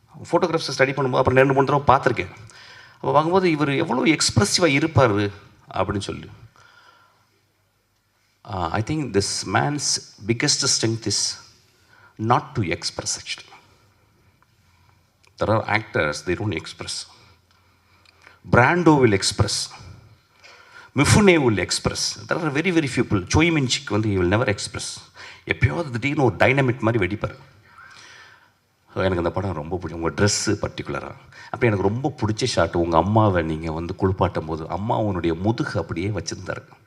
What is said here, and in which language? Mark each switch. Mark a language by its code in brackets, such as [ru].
[ta] ஃபோட்டோகிராஃப்ஸை study பண்ணும்போது அப்புறம் 2-3 தடவை பார்த்துருக்கேன். அப்போ பார்க்கும்போது இவர் எவ்வளோ எக்ஸ்ப்ரெசிவாக இருப்பார் அப்படின்னு சொல்லி. [en] I think this man's biggest strength is not to express. Actually there are actors, they don't express. Brando will express, Mifune will express. There are very few people. Choi Min-sik வந்து he will never express. [ta] எப்பயாவது திடீர்னு ஒரு dynamic மாதிரி வெடிப்பார். எனக்கு அந்த படம் ரொம்ப பிடிக்கும். உங்கள் ட்ரெஸ்ஸு பர்டிகுலராக அப்போ எனக்கு ரொம்ப பிடிச்ச ஷாட், உங்கள் அம்மாவை நீங்கள் வந்து குளிப்பாட்டும் போது அம்மா உன்னுடைய முதுகு அப்படியே வச்சுருந்தாரு.